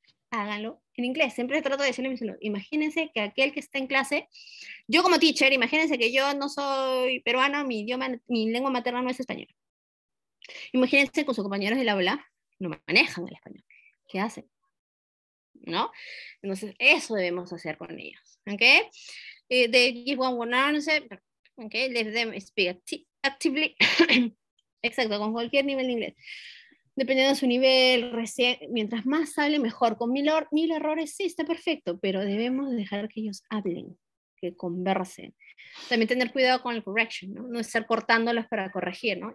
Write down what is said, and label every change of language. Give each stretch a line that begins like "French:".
Spanish: Háganlo en inglés. Siempre trato de decirle a mis alumnos, imagínense que aquel que está en clase, yo como teacher, imagínense que yo no soy peruano, mi idioma, mi lengua materna no es español. Imagínense con sus compañeros del aula, no manejan el español. ¿Qué hacen? ¿No? Entonces, eso debemos hacer con ellos.
English: ¿Ok? They give one answer. ¿Ok? Let them speak actively.
Spanish: Exacto, con cualquier nivel de inglés. Dependiendo de su nivel, recién, mientras más hable, mejor. Con mil errores, sí, está perfecto, pero debemos dejar que ellos hablen, que conversen. También tener cuidado con el correction, ¿no? No estar cortándolos para corregir, ¿no?